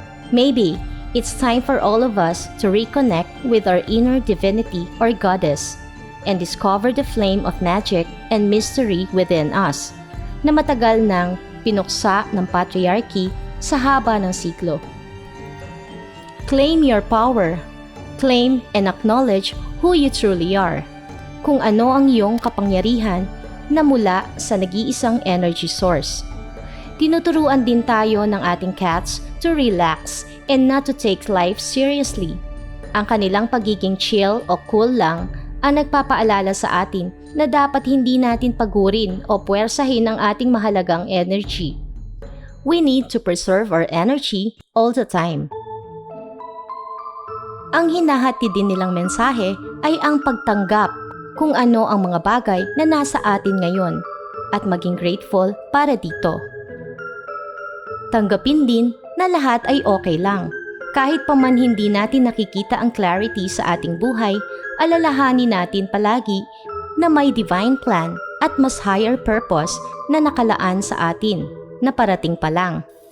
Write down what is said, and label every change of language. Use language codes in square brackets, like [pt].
[en] Maybe it's time for all of us to reconnect with our inner divinity or goddess and discover the flame of magic and mystery within us [tl] na matagal nang pinuksa ng patriarchy sa haba ng siklo. [en] Claim your power. Claim and acknowledge who you truly are. [tl] Kung ano ang iyong kapangyarihan na mula sa nag-iisang energy source. Tinuturuan din tayo ng ating [en] cats to relax and not to take life seriously. [tl] Ang kanilang pagiging chill o cool lang ang nagpapaalala sa atin na dapat hindi natin pagurin o puwersahin ang ating mahalagang energy. [en] We need to preserve our energy all the time. [tl] Ang hinahatid din nilang mensahe ay ang pagtanggap kung ano ang mga bagay na nasa atin ngayon at maging grateful para dito. Tanggapin din na lahat ay okay lang. Kahit pa man hindi natin nakikita ang clarity sa ating buhay, alalahanin natin palagi na may divine plan at mas higher purpose na nakalaan sa atin na parating pa lang.